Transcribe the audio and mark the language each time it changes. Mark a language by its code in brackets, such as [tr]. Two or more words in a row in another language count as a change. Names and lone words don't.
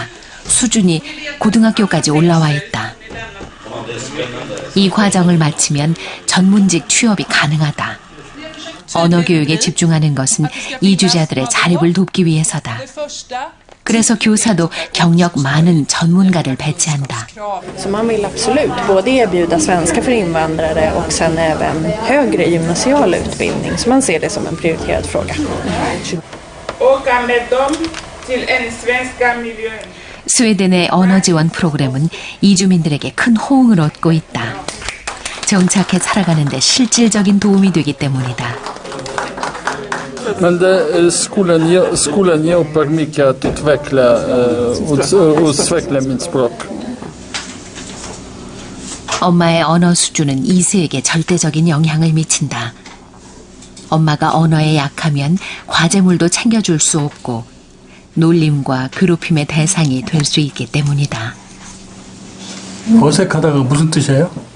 [ko] 수준이 고등학교까지 올라와 있다. 이 과정을 마치면 전문직 취업이 가능하다. 언어 교육에 집중하는 것은 이주자들의 자립을 돕기 위해서다. 그래서 교사도 경력 많은 전문가를 배치한다. [sv] Så man vill absolut både erbjuda svenska för invandrare och sen även högre gymnasial utbildning. Så man ser det som en prioriterad fråga. Åka med dem till en svenska miljö. [ko] 스웨덴의 언어 지원 프로그램은 이주민들에게 큰 호응을 얻고 있다. 정착해 살아가는 데 실질적인 도움이 되기 때문이다. [sv] Men skolan hjälper mycket att utveckla mitt språk. [ko] 엄마의 언어 수준은 이세에게 절대적인 영향을 미친다. 엄마가 언어에 약하면 과제물도 챙겨줄 수 없고 놀림과 괴롭힘의 대상이 될 수 있기 때문이다. 어색하다가 무슨 뜻이에요?